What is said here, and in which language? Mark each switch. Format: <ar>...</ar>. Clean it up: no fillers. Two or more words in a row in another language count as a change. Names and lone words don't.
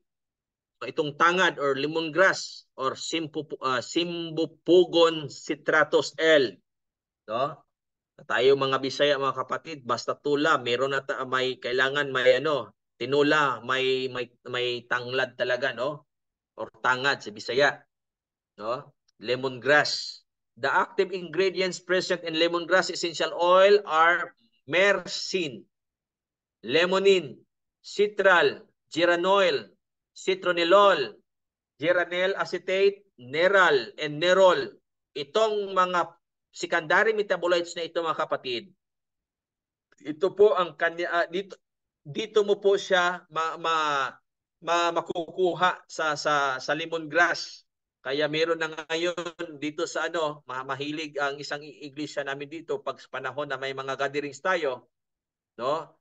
<tl>Itong tangad</tl> <en>or lemongrass or</en> <tl>Cymbopogon citratus L, no? Tayo mga Bisaya, mga kapatid, basta tula, meron na may kailangan may tinula, may tanglad talaga, no? Or tangad sa Bisaya, no? Lemongrass.</tl> <en>The active ingredients present in lemongrass essential oil are myrcene, lemonine, citral, geraniol, citronellol, geranyl acetate, neral, and nerol.</en> <tl>Itong mga</tl> <en>secondary metabolites</en> <tl>na ito, mga kapatid, ito po ang kanya dito mo po siya makukuha sa lemongrass. Kaya meron na ngayon dito sa mahilig ang isang iglesia namin dito pag sa panahon na may mga gatherings tayo, no?</tl>